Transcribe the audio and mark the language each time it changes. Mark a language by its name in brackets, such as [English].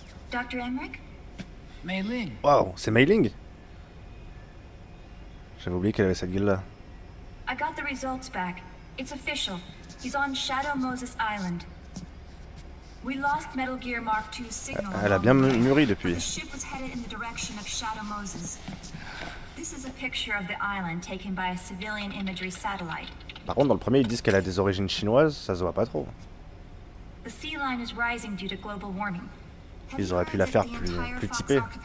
[English] Dr. Emmerich? Mei Ling. [French] Waouh, c'est Mei Ling. J'avais oublié qu'elle avait cette gueule-là. [English] I got the results back. It's official. He's on Shadow Moses Island. We lost Metal Gear Mark II's signal. [French] Elle a bien mûri depuis. [English] The ship was headed in the direction of Shadow Moses. This is a picture of the island taken by a civilian imagery satellite. [French] Par contre, dans le premier, ils disent qu'elle a des origines chinoises, ça se voit pas trop. [English] The sea line is rising due to global warming. [French] Ils auraient pu la faire plus typée.